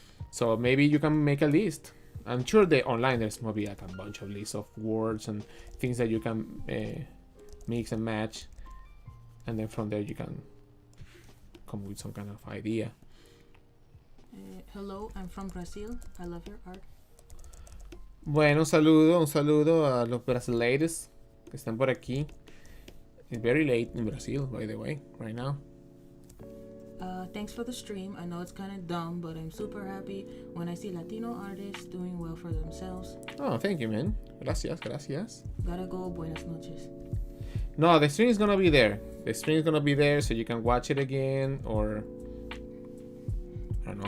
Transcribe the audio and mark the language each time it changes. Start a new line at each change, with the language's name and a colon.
English: So maybe you can make a list. I'm sure online there's maybe like a bunch of lists of words and things that you can mix and match, and then from there you can come with some kind of idea. Hello, I'm from Brazil. I love your art.
Spanish: Bueno, un saludo a los brasileiros que están por aquí.
English: It's very late in Brazil, by the way, right now. Thanks for the stream. I know it's kind of dumb, but I'm super happy when I see Latino artists doing well for themselves. Oh, thank you, man.
Spanish: Gracias, gracias.
English: Gotta go.
Spanish: Buenas noches.
English: No, the stream is gonna be there. The stream is gonna be there so you can watch it again, or I don't know.